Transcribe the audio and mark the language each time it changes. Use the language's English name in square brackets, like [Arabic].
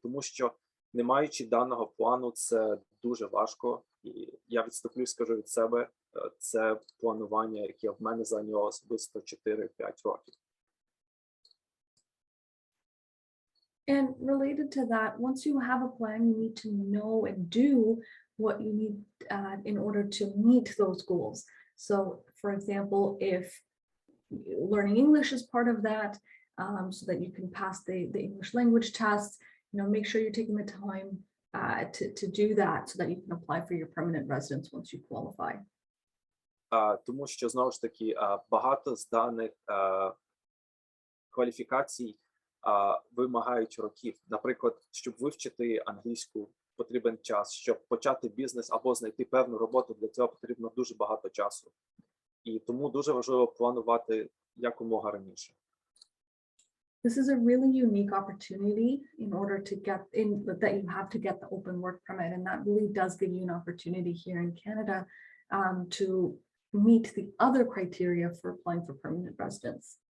[Ukrainian] Тому що, не маючи даного плану, це дуже важко. І я відступлю, скажу від себе, це планування, яке в мене зайняло особисто 4-5 років. [English] And related to that, once you have a plan, you need to know and do what you need in order to meet those goals. So, for example, if learning English is part of that, so that you can pass the English language tests, make sure you're taking the time to do that so that you can apply for your permanent residence once you qualify. [Ukrainian] Тому що, знову ж таки, багато з даних кваліфікацій вимагають років. Наприклад, щоб вивчити англійську, потрібен час. Щоб почати бізнес або знайти певну роботу, для цього потрібно дуже багато часу. І тому дуже важливо планувати якомога раніше. [English] This is a really unique opportunity in order to get in, that you have to get the open work permit, and that really does give you an opportunity here in Canada to meet the other criteria for applying for permanent residence.